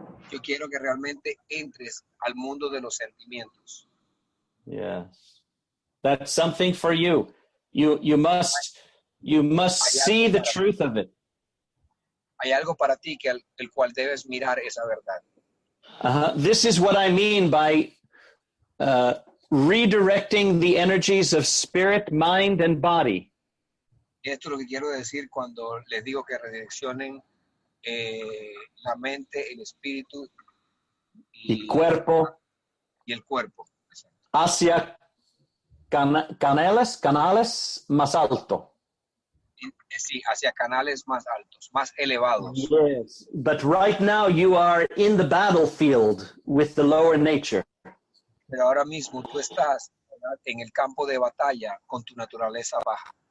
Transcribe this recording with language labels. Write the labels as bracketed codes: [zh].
[es] Yo quiero que realmente entres al mundo de los sentimientos. [en] Yes. That's something for you. You must see the truth of it. [es] Hay algo para ti que el cual debes mirar esa verdad. [en] This is what I mean by redirecting the energies of spirit, mind, and body. [es] Esto es lo que quiero decir cuando les digo que redireccionen la mente, el espíritu y cuerpo y el cuerpo hacia canales más alto. Sí, hacia canales más altos, más elevados. [en] Yes, but right now you are in the battlefield with the lower nature. [es] Pero ahora mismo tú estás, ¿verdad?, en el campo de batalla con tu naturaleza baja.